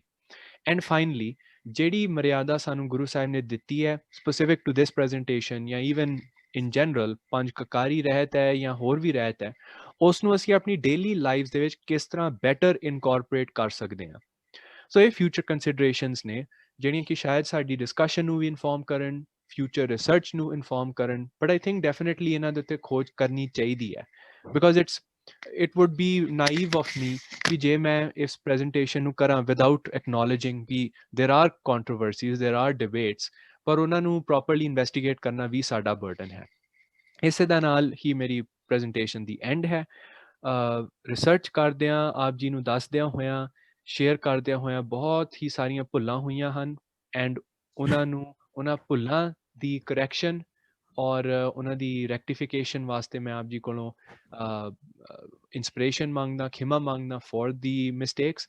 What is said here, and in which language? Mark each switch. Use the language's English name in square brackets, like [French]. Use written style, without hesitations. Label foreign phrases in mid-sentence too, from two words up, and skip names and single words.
[English] and finally [Punjabi] ਜਿਹੜੀ ਮਰਿਆਦਾ ਸਾਨੂੰ ਗੁਰੂ ਸਾਹਿਬ ਨੇ ਦਿੱਤੀ ਹੈ [English] specific to this presentation [Punjabi] ਜਾਂ [English] even in general [Punjabi] ਪੰਜ ਕਕਾਰੀ ਰਹਿਤ ਹੈ ਜਾਂ ਹੋਰ ਵੀ ਰਹਿਤ ਹੈ, ਉਸ ਨੂੰ ਅਸੀਂ ਆਪਣੀ [English] daily life [Punjabi] ਦੇ ਵਿੱਚ ਕਿਸ ਤਰ੍ਹਾਂ [English] better incorporate [Punjabi] ਕਰ ਸਕਦੇ ਹਾਂ। ਸੋ ਇਹ [English] future considerations [Punjabi] ਨੇ ਜਿਹੜੀਆਂ ਕਿ ਸ਼ਾਇਦ ਸਾਡੀ ਡਿਸਕਸ਼ਨ ਨੂੰ ਵੀ ਇਨਫੋਰਮ ਕਰਨ, [English] future research [Punjabi] ਨੂੰ ਇਨਫੋਰਮ ਕਰਨ, [English] but I think definitely [Punjabi] ਇਹਨਾਂ ਦੇ ਉੱਤੇ ਖੋਜ ਕਰਨੀ ਚਾਹੀਦੀ ਹੈ [English] because it would be naive of me [Punjabi] ਕਿ ਜੇ ਮੈਂ ਇਸ ਪ੍ਰੈਜੈਂਟੇਸ਼ਨ ਨੂੰ ਕਰਾਂ [English] without acknowledging [Punjabi] ਕਿ [English] there are controversies, there are debates, [Punjabi] ਪਰ ਉਹਨਾਂ ਨੂੰ [English] properly investigate [Punjabi] ਕਰਨਾ ਵੀ ਸਾਡਾ ਬਰਡਨ ਹੈ। ਇਸੇ ਦੇ ਨਾਲ ਹੀ ਮੇਰੀ ਪ੍ਰੈਜੈਂਟੇਸ਼ਨ ਦੀ ਐਂਡ ਹੈ। ਰਿਸਰਚ ਕਰਦਿਆਂ ਆਪ ਜੀ ਨੂੰ ਦੱਸਦਿਆਂ ਹੋਇਆਂ ਸ਼ੇਅਰ ਕਰਦਿਆਂ ਹੋਇਆਂ ਬਹੁਤ ਹੀ ਸਾਰੀਆਂ ਭੁੱਲਾਂ ਹੋਈਆਂ ਹਨ ਐਂਡ ਉਹਨਾਂ ਭੁੱਲਾਂ ਦੀ ਕਰੈਕਸ਼ਨ ਔਰ ਉਹਨਾਂ ਦੀ ਰੈਕਟੀਫਿਕੇਸ਼ਨ ਵਾਸਤੇ ਮੈਂ ਆਪ ਜੀ ਕੋਲੋਂ ਇੰਸਪੀਰੇਸ਼ਨ ਮੰਗਦਾ, ਖਿਮਾ ਮੰਗਦਾ [English] for the mistakes.